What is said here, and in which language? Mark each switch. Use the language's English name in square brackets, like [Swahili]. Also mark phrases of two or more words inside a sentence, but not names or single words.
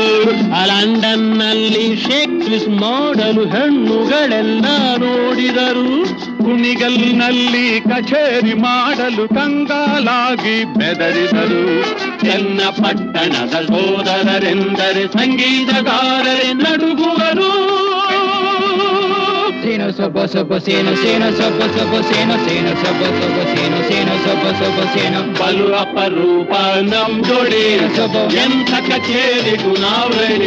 [Kannada] ಲಂಡನ್ನಲ್ಲಿ [English] shake twist [Kannada] ಮಾಡಲು ಹೆಣ್ಣುಗಳೆಲ್ಲ ನೋಡಿದರು. ಕುಣಿಗಲ್ನಲ್ಲಿ ಕಚೇರಿ ಮಾಡಲು ಕಂಗಾಲಾಗಿ ಬೆದರಿದರು. ಚನ್ನಪಟ್ಟಣದ ಸೋದರರೆಂದರೆ ಸಂಗೀತಗಾರರೇ ನಡುಗುವರು. Sino sopo sopo sino sino sopo sopo sino sino sopo sopo sino sino sopo sopo sino ಬಲು ಅಪರೂಪ ನಮ್ ಜೋಡಿ ಎಂಥ ಕಚೇರಿಗೂ ನಾವು ರೆಡಿ.